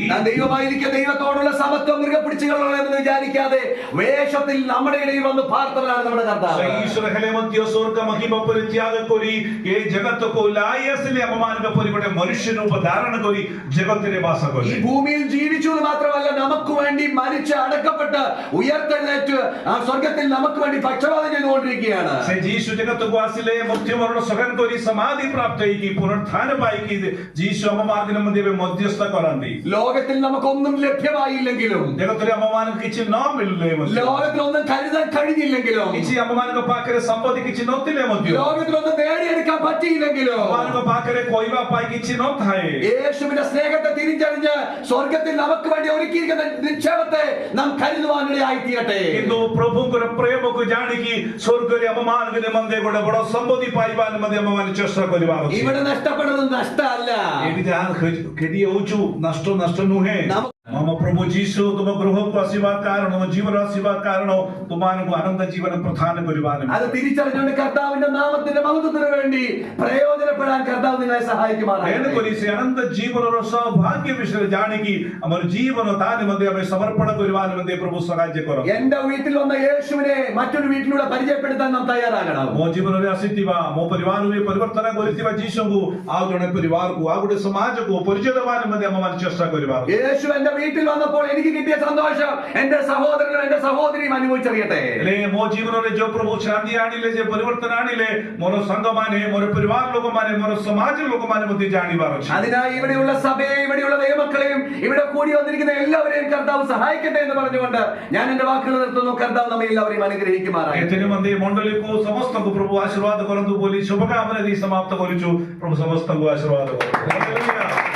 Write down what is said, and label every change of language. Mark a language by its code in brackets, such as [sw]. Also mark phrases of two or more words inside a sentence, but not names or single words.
[ml] നാം ദൈവമായിരിക്കും ദൈവത്തോടുള്ള സമത്വം മുറുകെ പിടിച്ചുകൊള്ളണമെന്ന് വിചാരിക്കാതെ വേഷത്തിൽ നമ്മുടെ ഇടയിൽ വന്ന് പാർത്തവനാണ് നമ്മുടെ കർത്താവ്. [or] ଈଶ୍ୱର ହେଲେ ମଧ୍ୟ ସ୍ୱର୍ଗ ମହିମା ପରିତ୍ୟାଗ କରି ଏ ଜଗତକୁ ଓହ୍ଲାଇ ଆସିଲେ ଆମମାନଙ୍କ ପରି ଗୋଟେ ମନୁଷ୍ୟ ରୂପ ଧାରଣ କରି ଜଗତରେ ବାସ କଲେ। [ml] ഈ ഭൂമിയിൽ ജീവിച്ചു എന്ന് മാത്രമല്ല നമുക്ക് വേണ്ടി മരിച്ച് അടക്കപ്പെട്ട് ഉയർത്തെഴുന്നേറ്റ് ആ സ്വർഗത്തിൽ നമുക്ക് വേണ്ടി പക്ഷപാതം ചെയ്തുകൊണ്ടിരിക്കുകയാണ്. [or] ସେ ଯୀଶୁ ଜଗତକୁ ଆସିଲେ ମୃତ୍ୟୁମରଣ ସହନ କରି ସମାଧି ପ୍ରାପ୍ତ ହେଇକି ପୁନରୁତ୍ଥାନ ପାଇକି ଯୀଶୁ ଆମମାନଙ୍କ ନିମନ୍ତେ ଏବେ ମଧ୍ୟସ୍ଥ କରନ୍ତି। [ml] ലോകത്തിൽ നമുക്കൊന്നും ലഭ്യമായില്ലെങ്കിലും [or] ଜଗତରେ ଆମମାନଙ୍କୁ କିଛି ନ ମିଳିଲେ ମଧ୍ୟ [ml] ലോകത്തിൽ ഒന്നും കരുതാൻ കഴിഞ്ഞില്ലെങ്കിലും [or] କିଛି ଆମମାନଙ୍କ ପାଖରେ ସମ୍ପତ୍ତି କିଛି ନଥିଲେ ମଧ୍ୟ [ml] ലോകത്തിൽ ഒന്നും നേടിയെടുക്കാൻ പറ്റിയില്ലെങ്കിലും [or] ଆମମାନଙ୍କ ପାଖରେ କହିବା ପାଇଁ କିଛି ନଥାଏ [ml] യേശുവിന്റെ സ്നേഹത്തെ തിരിച്ചറിഞ്ഞ് സ്വർഗത്തിൽ നമുക്ക് വേണ്ടി ഒരുക്കിയിരിക്കുന്ന നിക്ഷേപത്തെ നാം കരുതുവാനിടയായി തീരട്ടെ. [or] କିନ୍ତୁ ପ୍ରଭୁଙ୍କର ପ୍ରେମକୁ ଜାଣିକି ସ୍ୱର୍ଗରେ ଆମମାନଙ୍କ ନିମନ୍ତେ ଗୋଟେ ବଡ ସମ୍ପତ୍ତି ପାଇବା ନିମନ୍ତେ ଆମମାନେ ଚେଷ୍ଟା କରିବା ଉଚିତ। [ml] ഇവിടെ നഷ്ടപ്പെടുന്നത് നഷ്ടമല്ല. [or] ଏଠି ଯାହା କ୍ଷତି ହଉଛୁ ନଷ୍ଟ ନୁହେଁ। ଆମ ପ୍ରଭୁ ଯୀଶୁ ତୁମ ଗୃହକୁ ଆସିବା କାରଣ ତୁମ ଜୀବନ ଆସିବା କାରଣ ତୁମମାନଙ୍କୁ ଆନନ୍ଦ ଜୀବନ ପ୍ରଦାନ କରିବା [ml] അത് തിരിച്ചറിഞ്ഞുകൊണ്ട് കർത്താവിന്റെ നാമത്തിന്റെ മഹത്വത്തിന് വേണ്ടി പ്രയോജനപ്പെടാൻ കർത്താവ് നിങ്ങളെ സഹായിക്കുമാറാകട്ടെ. [or] ତେଣୁକରି ସେ ଆନନ୍ଦ ଜୀବନର ସୌଭାଗ୍ୟ ବିଷୟରେ ଜାଣିକି ଆମର ଜୀବନ ତା ନିମନ୍ତେ ଆମେ ସମର୍ପଣ କରିବା ନିମନ୍ତେ ପ୍ରଭୁ ସାହାଯ୍ୟ କର। [ml] എന്റെ വീട്ടിൽ വന്ന യേശുവിനെ മറ്റൊരു വീട്ടിലൂടെ പരിചയപ്പെടുത്താൻ നാം തയ്യാറാകണം. [or] ମୋ ଜୀବନରେ ଆସିଥିବା ମୋ ପରିବାରରେ ପରିବର୍ତ୍ତନ କରିଥିବା ଯୀଶୁଙ୍କୁ ଆଉ ଜଣେ ପରିବାରକୁ ଆଉ ଗୋଟେ ସମାଜକୁ ପରିଚୟ ଦେବା ନିମନ୍ତେ ଆମମାନେ ଚେଷ୍ଟା କରିବା। [ml] യേശു എന്റെ വീട്ടിൽ വന്നപ്പോൾ എനിക്ക് കിട്ടിയ സന്തോഷം എന്റെ സഹോദരനും എന്റെ സഹോദരിയും അനുഭവിച്ചറിയട്ടെ. [or] ମୋ ଜୀବନରେ ଯୋଉ ପ୍ରଭୁ ଶାନ୍ତି ଆଣିଲେ ଯେ ପରିବର୍ତ୍ତନ ଆଣିଲେ ମୋର ସାଙ୍ଗମାନେ ମୋର ପରିବାର ଲୋକମାନେ ମୋର ସମାଜ ଲୋକମାନେ ମଧ୍ୟ ଜାଣିବାର ଅଛି। [ml] അതിനായി ഇവിടെയുള്ള സഭയെ ഇവിടെയുള്ള ദൈവമക്കളെയും ഇവിടെ കൂടി വന്നിരിക്കുന്ന എല്ലാവരെയും കർത്താവ് സഹായിക്കട്ടെ എന്ന് പറഞ്ഞുകൊണ്ട് ഞാൻ എന്റെ വാക്കുകൾ നിർത്തുന്നു. കർത്താവ് നമ്മെ എല്ലാവരെയും അനുഗ്രഹിക്കുമാറാകട്ടെ. [or] ଏଥିରେ ମଧ୍ୟ ମଣ୍ଡଳୀକୁ ସମସ୍ତଙ୍କୁ ପ୍ରଭୁ ଆଶୀର୍ବାଦ କରନ୍ତୁ ବୋଲି ଶୁଭକାମନା ଦେଇ ସମାପ୍ତ କରୁଛୁ। ପ୍ରଭୁ ସମସ୍ତଙ୍କୁ ଆଶୀର୍ବାଦ କରନ୍ତୁ।